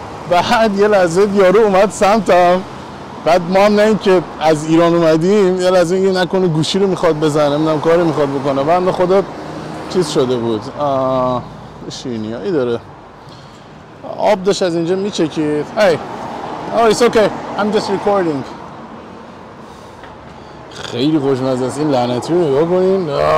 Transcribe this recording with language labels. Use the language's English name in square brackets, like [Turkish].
[Persian] بعد یه لحظه یارو اومد سمتم، بعد ما هم نه این که از ایران اومدیم یه لحظه این نکنه گوشی رو میخواد بزنه، نمیدونم کاری میخواد بکنه، بنده خدا چیز شده بود. شیرینیایی داره، آب داشت از اینجا میچکید. [English] Hey, oh it's okay, I'm just recording. [Persian] خیلی خوشمزه است. این لعنتی رو نگاه کنین.